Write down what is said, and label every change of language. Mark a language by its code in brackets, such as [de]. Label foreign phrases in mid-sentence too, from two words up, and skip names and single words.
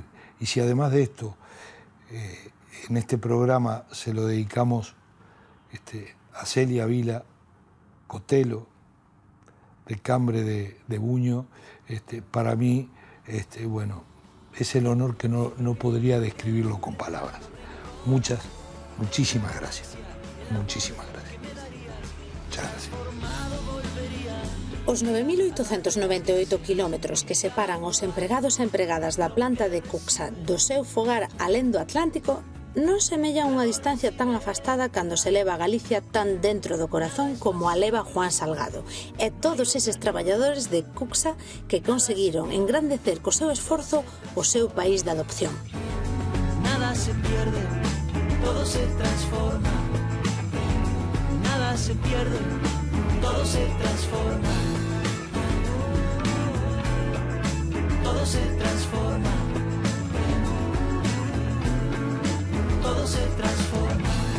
[es] Y si además de esto, en este programa se lo dedicamos a Celia Vila Cotelo, de Cambre de Buño, para mí, bueno, es el honor que no podría describirlo con palabras. Muchísimas gracias. Muchísimas gracias. Muchas gracias. [gl] Os 9.898 kilómetros que separan os empregados e empregadas da planta de Cuxa do seu fogar alén do Atlántico non semellan unha distancia tan afastada cando se leva a Galicia tan dentro do corazón como a leva Juan Salgado e todos eses traballadores de Cuxa que conseguiron engrandecer co seu esforzo o seu país de adopción. [es] Nada se pierde, todo se transforma. Nada se pierde, todo se transforma. Todo se transforma. Todo se transforma.